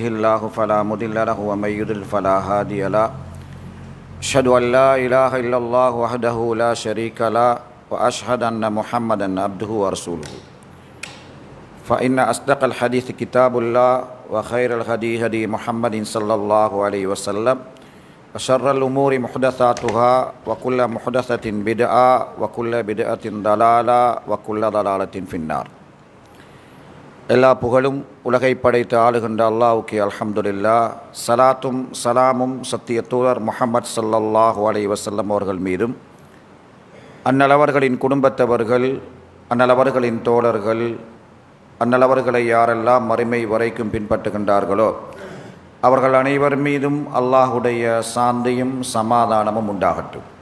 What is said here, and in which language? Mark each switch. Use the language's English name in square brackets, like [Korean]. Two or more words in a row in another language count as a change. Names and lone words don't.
[Arabic] الله فلا مضل له ومن يضلل فلا هادي له أشهد أن لا إله إلا الله وحده لا شريك له وأشهد أن محمدا عبده ورسوله فإن أصدق الحديث كتاب الله وخير الهدي هدي محمد صلى الله عليه وسلم وشر الأمور محدثاتها وكل محدثة بدعة وكل بدعة ضلالة وكل ضلالة في النار. [Tamil] எல்லா புகழும் உலகை படைத்து ஆளுகின்ற அல்லாஹ்வுக்கு அல்ஹம்துலில்லாஹ். சலாத்தும் சலாமும் சத்திய தூதர் முஹம்மது [Arabic] صلى الله عليه وسلم [Tamil] அவர்கள் மீதும், அன்னலவர்களின் குடும்பத்தவர்கள், அன்னலவர்களின் தோழர்கள், அன்னலவர்களை யாரெல்லாம் மறுமை வரைக்கும் பின்பற்றுகின்றார்களோ அவர்கள் அனைவர் மீதும் அல்லாஹுடைய சாந்தியும் சமாதானமும் உண்டாகட்டும்.